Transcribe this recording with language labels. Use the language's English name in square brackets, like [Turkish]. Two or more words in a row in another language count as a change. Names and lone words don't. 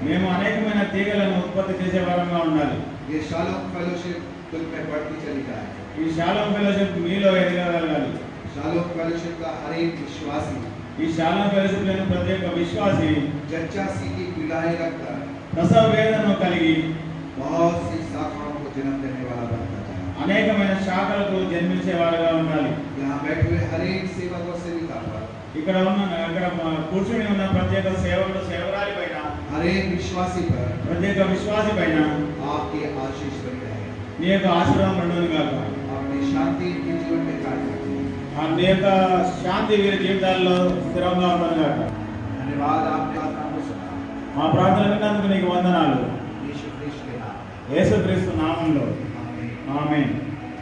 [Telugu] మేము అనేకమైన తీగలను ఉత్పత్తి చేసే వారంగా ఉండాలి. [Hindi] ये शालोम फेलोशिप तुम में बढ़ती चली जाए। [Telugu] ఈ షాలోమ్ ఫెలోషిప్ మీలో ఎదగగలగాలి. [Hindi] शालोम फेलोशिप का हर एक विश्वासी [Telugu] ఈ షాలోమ్ ఫెలోషిప్ లోని ప్రతి ఒక్క విశ్వాసి [Hindi] जच्चासी की पीड़ाएं रखकर [Telugu] ప్రసవ వేదనను కలిగి [Hindi] बहुत सी शाखाओं को जन्म देने वाला बनता है। [Telugu] అనేకమైన శాఖలకు జన్మించే వారుగా ఉండాలి. [Hindi] यहाँ बैठे हुए हर एक सेवक और सेविका पर, [Telugu] ఇక్కడ కూర్చుని ఉన్న ప్రత్యేక సేవకుడు సేవకురాలి పైన, [Hindi] हर एक विश्वासी पर [Telugu] ప్రత్యేక విశ్వాసి పైన [Hindi] आपके आशीष बनी रहे। [Telugu] నీ యొక్క ఆశీర్వాదం ఉండును గాక. [Hindi] अपनी शांति इनके जीवन में कार्य करती है। [Telugu] నీ యొక్క శాంతి వీరి జీవితాల్లో స్థిరంగా ఉండును గాక. [Hindi] धन्यवाद, आपने प्रार्थना को सुना। [Telugu] మా ప్రార్థన విన్నందుకు నీకు వందనాలు. [Hindi] यीशु ख्रिस्ट के नाम में [Telugu] యేసుక్రీస్తు నామములో [Hindi] आमीन। [Telugu] ఆమేన్.